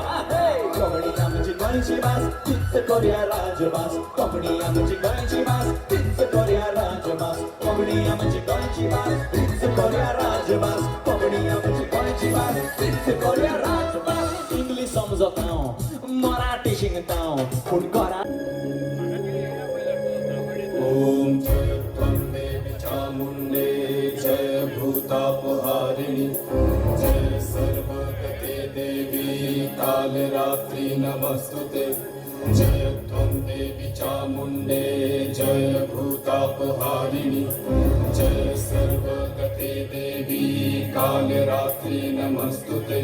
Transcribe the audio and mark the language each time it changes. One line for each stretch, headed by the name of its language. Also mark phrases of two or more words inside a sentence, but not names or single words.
Konkani: कोंकणी आमची गोंयची भास, तीच करुया राजभास। कोंकणी आमची गोंयची भास, तीच करुया राजभास। कोंकणी आमची गोंयची भास, तीच करुया राजभास। कोंकणी आमची गोंयची भास, तीच करुया राजभास। इंग्लीश समजतां, मराठी शिंगतां, पूण घरा
Sanskrit: ओम जय त्वं देवी चामुण्डे जय भूतापहारिणि जय सर्वगते देवी कालरात्रि नमस्तुते। जय त्वं देवी चामुण्डे जय भूतापहारिणि जय सर्वगते देवी कालरात्रि नमस्तुते।